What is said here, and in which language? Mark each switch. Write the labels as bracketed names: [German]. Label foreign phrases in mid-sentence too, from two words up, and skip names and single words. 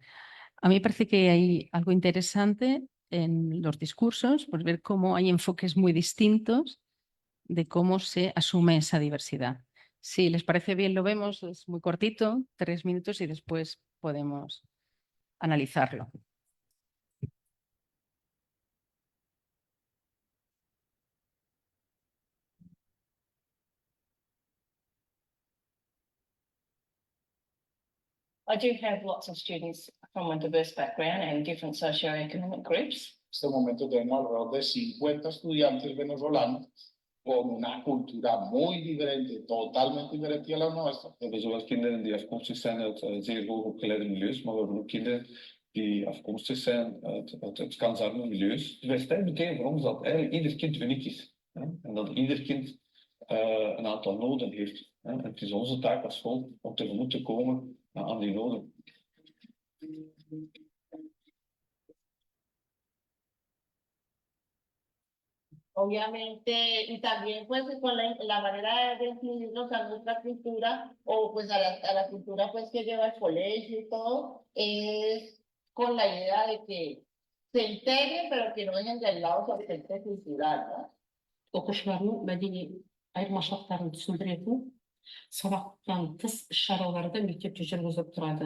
[Spanish] A mí me parece que hay algo interesante en los discursos, por ver cómo hay enfoques muy distintos de cómo se asume esa diversidad. Si les parece bien, lo vemos, es muy cortito, 3 minutos y después podemos analizarlo. [English] I do have lots of students from a diverse background and different socioeconomic groups. [Spanish] En este momento tenemos alrededor de 50 estudiantes venezolanos con una cultura muy diferente, totalmente diferente a la nuestra. [Dutch] We hebben zowel kinderen die afkomstig zijn uit zeer hoogopgeleide milieus, maar we hebben ook kinderen die afkomstig zijn uit kansarme milieus. Dus wij stellen meteen voor ons dat eigenlijk ieder kind uniek is. Hè? En dat ieder kind een aantal noden heeft. Hè? En het is onze taak als school om tegemoet te komen aan die noden. [Spanish] Obviamente, y también pues con la manera de incluirlos a nuestra cultura o pues a la cultura pues que lleva el colegio y todo, es con la idea de que se integren pero que no dejen de lado su aspecto cultural, ¿no? [Kazakh] Оқушылардың мәдени айырмашылықтарын түсіндіретін сабақтан тыс іс-шараларды мектепте жүргізіп тұрады.